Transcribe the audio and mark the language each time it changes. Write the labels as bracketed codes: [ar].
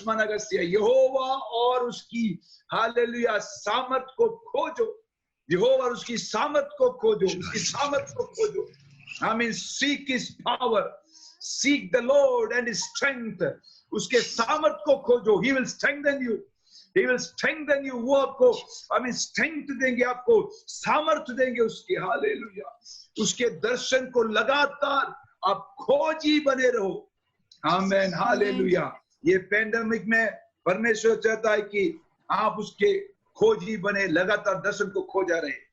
[hi] यहोवा और उसकी हालेलुया सामर्थ को खोजो। यहोवा और उसकी सामर्थ को खोजो, उसकी सामर्थ को खोजो। [en] I mean, seek his power, seek the Lord and his strength. [hi] उसके सामर्थ को खोजो। [en] He will strengthen you. He will strengthen you. [hi] वो आपको strength देंगे, आपको सामर्थ देंगे उसके। हालेलुया। उसके दर्शन को लगातार आप खोजी बने रहो। आमीन। हालेलुया। ये पैंडेमिक में परमेश्वर चाहता है कि आप उसके खोजी बने, लगातार दर्शन को खोजा रहे।